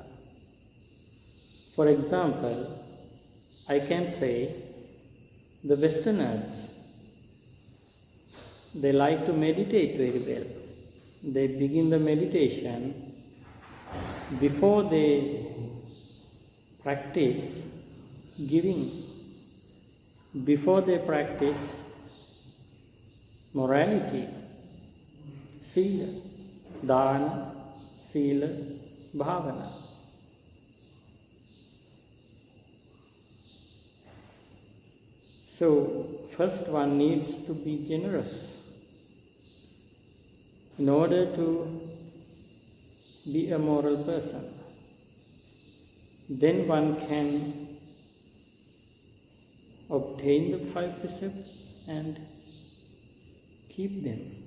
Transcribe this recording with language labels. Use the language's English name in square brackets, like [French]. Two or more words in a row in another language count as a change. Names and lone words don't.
[English] For example, I can say the Westerners, they like to meditate very well. They begin the meditation before they practice giving, before they practice morality, [Pali] sila, dana, sila, bhavana. [English] So first one needs to be generous in order to be a moral person. Then one can obtain the 5 precepts and keep them.